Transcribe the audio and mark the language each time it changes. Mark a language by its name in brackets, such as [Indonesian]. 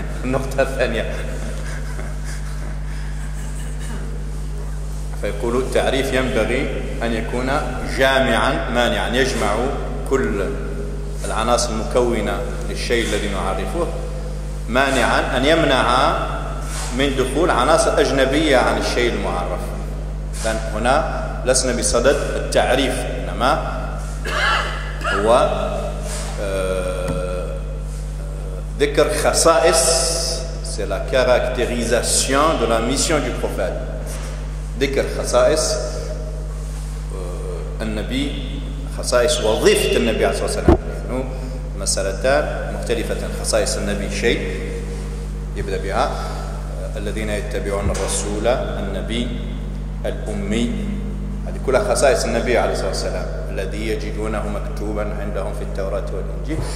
[Arabic] النقطة الثانية فيقول التعريف ينبغي أن يكون جامعا مانعا، يجمع كل العناصر المكونة للشيء الذي نعرفه، مانعا أن يمنع من دخول عناصر أجنبية عن الشيء المعرف. لأن هنا لسنا بصدد التعريف، إنما هو ذكر خصائص. [French] C'est la caractérisation de la mission du prophète. [Arabic] ذكر خصائص النبي، خصائص وظيفة النبي عليه الصلاة والسلام، لأنه مسألتان مختلفتان. خصائص النبي شيء يبدأ بها الذين يتبعون الرسول النبي الأمي، هذه كلها خصائص النبي عليه الصلاة والسلام الذي يجدونه مكتوبا عندهم في التوراة والإنجيل.